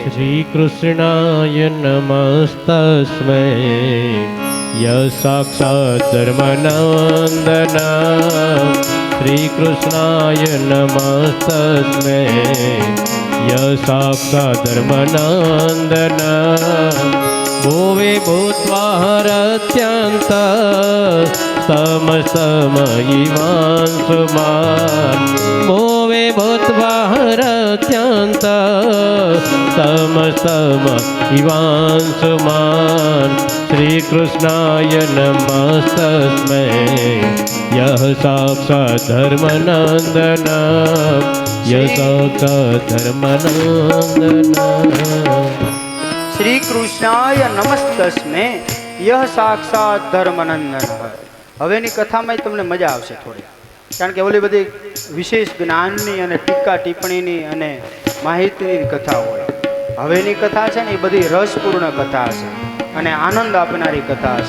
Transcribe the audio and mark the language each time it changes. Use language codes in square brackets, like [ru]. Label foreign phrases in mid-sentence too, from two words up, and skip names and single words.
[sa] श्री कृष्णाय नमस्तस्मै य साक्षात धर्मनन्दना. श्री कृष्णाय नमस्तस्मै य साक्षात धर्मनन्दना. भुवि भूत्वा हरत्यन्त समसमयिवांशुमान् भुवि भूत्वा हरत्यन्त समसमयिवांशुमान् श्रीकृष्णाय नमस्तस्मै यः साक्षात् धर्मनन्दन यः साक्षात् धर्मनन्दन श्री कृष्णाय नमस्तस्मे यह साक्षात धर्मनन्दन. [gu] હવેની કથામાં તમને મજા આવશે થોડી, કારણ કે ઓલી બધી વિશેષ જ્ઞાનની અને ટીકા ટિપ્પણીની અને માહિતીની કથા હોય. હવેની કથા છે ને એ બધી રસપૂર્ણ કથા હશે અને આનંદ આપનારી કથા હશે.